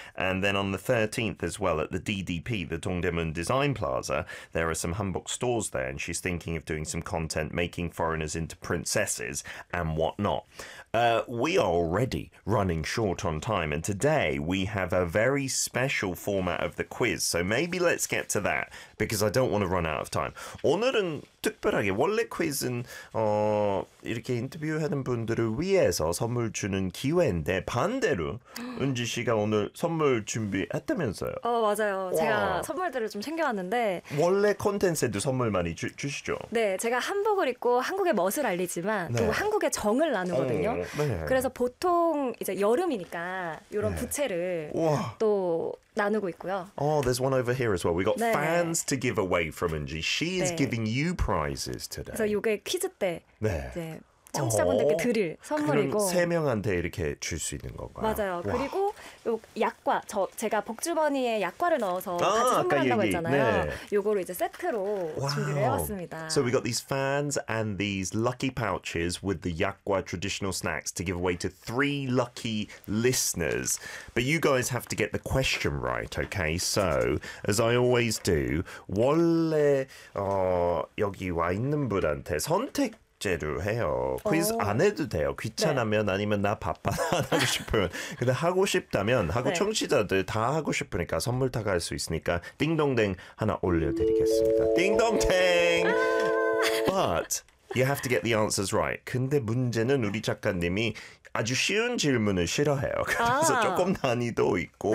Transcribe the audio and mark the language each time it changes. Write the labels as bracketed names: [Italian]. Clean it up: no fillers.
[English] And then on the 13th as well at the DDP, the Dongdaemun Design Plaza, there are some hanbok stores there, and she's thinking of doing some content, making foreigners into princesses and whatnot. We are already running short on time, and today we have a very special format of the quiz, so maybe let's get to that, because I don't want to run out of time. [Korean] 오늘은 특별하게 원래 퀴즈는 이렇게 인터뷰하는 분들을 위해서 선물 주는 기회인데 반대로 은지 씨가 오늘 선물 준비했다면서요? 맞아요. 와. 제가 선물들을 좀 챙겨왔는데 원래 콘텐츠에도 선물 많이 주시죠? 네, 제가 한복을 입고 한국의 멋을 알리지만 네. 그리고 한국의 정을 나누거든요. 네. 그래서 보통 이제 여름이니까 이런 네. 부채를 와. 또 나누고 있고요. [English] Oh, there's one over here as well. We got [Korean] 네. [English] fans to give away from Eunji. She is [Korean] 네. [English] giving you prizes today. [Korean] 그래서 이게 퀴즈 때 네. 이제 청취자분들께 드릴 선물이고 그럼 세 명한테 이렇게 줄 수 있는 건가요? 맞아요. 와. 그리고 요 약과 저 제가 복주머니에 약과를 넣어서 같이 선물한다고 얘기. 했잖아요. 이거로 네. 이제 세트로 와우. 준비를 해봤습니다. [English] So we got these fans and these lucky pouches with the 약과 traditional snacks to give away to three lucky listeners. But you guys have to get the question right, okay? [Korean] So as I always do, 원래 여기 와 있는 분한테 선택 제대로 해요. 퀴즈 안 해도 돼요. 귀찮으면 네. 아니면 나 바빠 안 하고 싶으면 근데 하고 싶다면 하고 네. 청취자들 다 하고 싶으니까 선물 다 갈 수 있으니까 띵동댕 하나 올려드리겠습니다. [English] 띵동댕 But you have to get the answers right. [Korean] 근데 문제는 우리 작가님이 아주 쉬운 질문을 싫어해요. 그래서 조금 난이도 있고